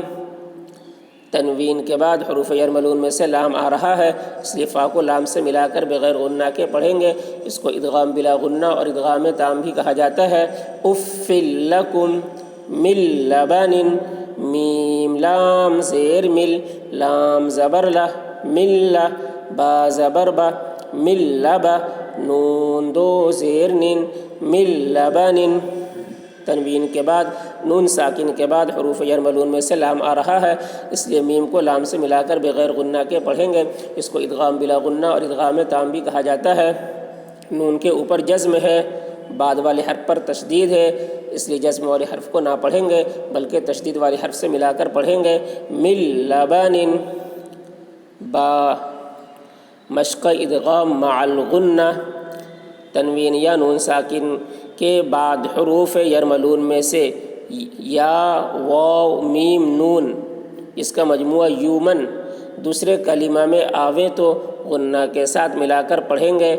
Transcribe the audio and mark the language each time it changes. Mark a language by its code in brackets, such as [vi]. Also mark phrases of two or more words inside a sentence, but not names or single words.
[ur] تنوین کے بعد حروف یرملون میں سے لام آ رہا ہے، اس لیے فا کو لام سے ملا کر بغیر غنہ کے پڑھیں گے۔ اس کو ادغام بلا غنہ اور ادغام تام بھی کہا جاتا ہے۔ [ar] اف لکم، من لبن، [ur] میم لام زیر مل، لام زبر لا، من لا، با زبر با، من لبا، نون دو زیر نن، [ar] من لبن۔ [ur] تنوین کے بعد نون ساکن کے بعد حروف یرملون میں سے لام آ رہا ہے، اس لیے میم کو لام سے ملا کر بغیر غنہ کے پڑھیں گے۔ اس کو ادغام بلا غنہ اور ادغام تام بھی کہا جاتا ہے۔ نون کے اوپر جزم ہے، بعد والے حرف پر تشدید ہے، اس لیے جزم والے حرف کو نہ پڑھیں گے بلکہ تشدید والے حرف سے ملا کر پڑھیں گے۔ [ar] من لبن، [ur] با مشق ادغام مع الغنہ۔ تنوین یا نون ساکن کے بعد حروف یرملون میں سے یا، واو، میم، نون، اس کا مجموعہ یومن دوسرے کلمہ میں آوے تو غنہ کے ساتھ ملا کر پڑھیں گے۔